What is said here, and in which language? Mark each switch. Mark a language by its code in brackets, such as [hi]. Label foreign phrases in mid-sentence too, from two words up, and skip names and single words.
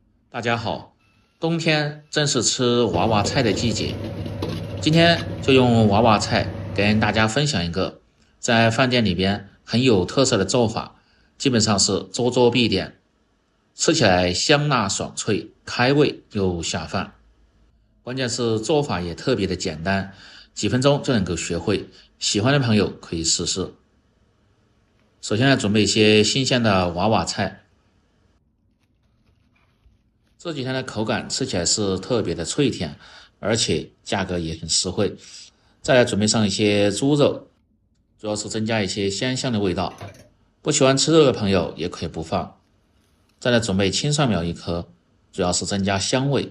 [zh] 大家好，冬天正是吃娃娃菜的季節。今天就用娃娃菜跟大家分享一个在飯店里边很有特色的做法，基本上是桌桌必点，吃起来香辣爽脆，開胃又下飯。關鍵是做法也特別的簡單，幾分鐘就能夠學會。喜歡的朋友可以試試。首先來準備一些新鮮的娃娃菜。這幾天的口感吃起來是特別的脆甜，而且價格也很實惠。再來準備上一些豬肉，主要是增加一些鮮香的味道。不喜歡吃肉的朋友也可以不放。再來準備青蒜苗1顆，主要是增加香味。